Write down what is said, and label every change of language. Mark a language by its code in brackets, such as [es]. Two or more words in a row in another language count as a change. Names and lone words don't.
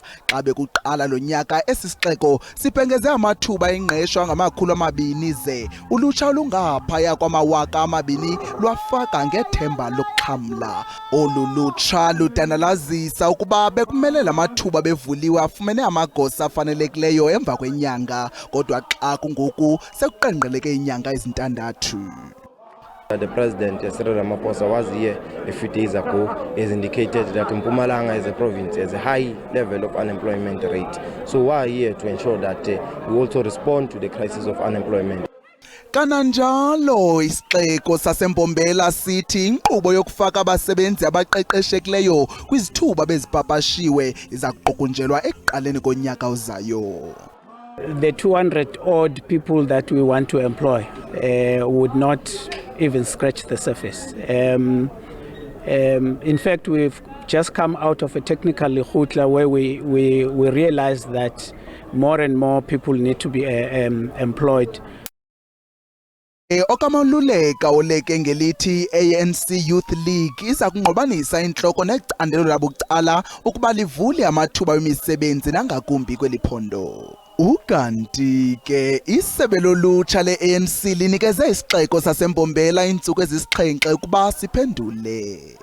[xh] Xa bekuqala lo nyaka esi sixeko sibhengeze amathuba engqesho angama200 ze ulutsha olungaphaya kwama2,000 lwafaka ngethemba lokuxhamla. Olu lutsha ludanalazisa ukuba bekumele lamathuba bevuliwe afumene amagosa afanelekileyo emva kwenyanga kodwa xa kungoku sekuqenqgeleke inyanga ezintandathu. [en] The President, Cyril Ramaphosa, was here a few days ago, has indicated that Mpumalanga as a province has a high level of unemployment rate. So we are here to ensure that we also respond to the crisis of unemployment. [xh] Kananjalo isixeko saseMbombela sithi inkqubo yokufaka abasebenzi abaqeqeshekileyo kwizithuba bezipapashiwe iza kuqukunjelwa ekuqaleni konyaka ozayo. [en] The 200 odd people that we want to employ would not even scratch the surface. In fact, we've just come out of a technical lekgotla where we realized that more and more people need to be employed. [xh] Okamaluleka oleke ngelithi ANC Youth League iza kungqobanisa inhloko necandelo labucala ukuba livule amathuba emisebenzi nangakumbi kweliphondo. Ukanti ke isebe lolutsha le-ANC linikeze isixeko saseMbombela iintsuku ezisixhenxe ukuba siphendule.